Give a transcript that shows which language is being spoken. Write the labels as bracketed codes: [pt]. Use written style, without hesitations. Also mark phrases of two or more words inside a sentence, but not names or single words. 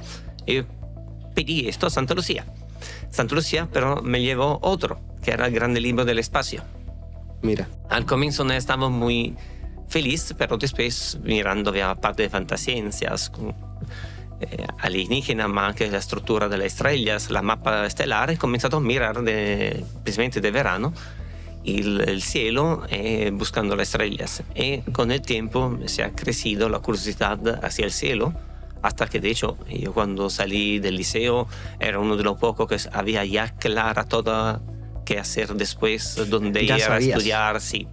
[es] Yo pedí esto a Santa Lucía. Santa Lucía, pero me llevó otro, que era el grande libro del espacio. Mira. Al comienzo no estaba muy feliz, pero después mirando había parte de fantasciencias alienígenas, [it] ma anche la struttura delle estrellas, la mappa stellare, he cominciato a mirar [es] precisamente de verano el cielo buscando las estrellas. Y con el tiempo se ha crecido la curiosidad hacia el cielo, hasta que de hecho yo cuando salí del liceo era uno de los pocos que había ya clara toda qué hacer después, dónde ir a estudiar, sí.